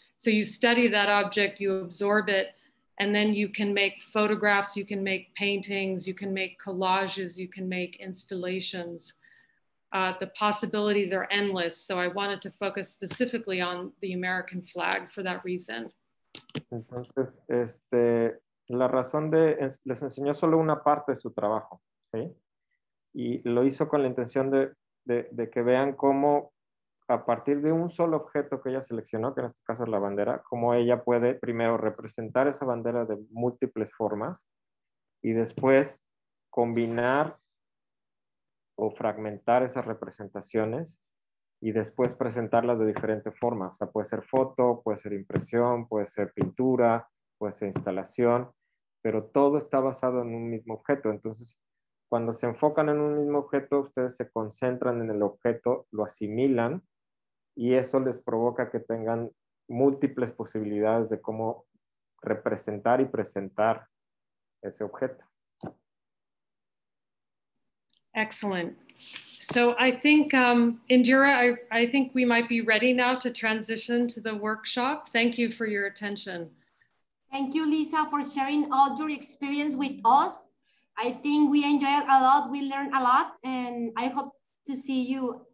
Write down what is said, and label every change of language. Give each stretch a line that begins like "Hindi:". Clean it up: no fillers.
English: So you study that object, you absorb it, and then you can make photographs, you can make paintings, you can make collages, you can make installations. The possibilities are endless. So I wanted to focus specifically on the American flag for that reason.
Spanish: Entonces, la razón les enseñó solo una parte de su trabajo, ¿sí? Y lo hizo con la intención de que vean cómo a partir de un solo objeto que ella seleccionó, que en este caso es la bandera, cómo ella puede primero representar esa bandera de múltiples formas y después combinar o fragmentar esas representaciones y después presentarlas de diferentes formas. O sea, puede ser foto, puede ser impresión, puede ser pintura, puede ser instalación, pero todo está basado en un mismo objeto. Entonces, cuando se enfocan en un mismo objeto, ustedes se concentran en el objeto, lo asimilan y eso les provoca que tengan múltiples posibilidades de cómo representar y presentar ese objeto.
English: Excellent. So I think, Indira, I think we might be ready now to transition to the workshop. Thank you for your attention. Thank you, Lisa, for sharing all your experience with us. I think we enjoyed a lot, we learned a lot, and I hope to see you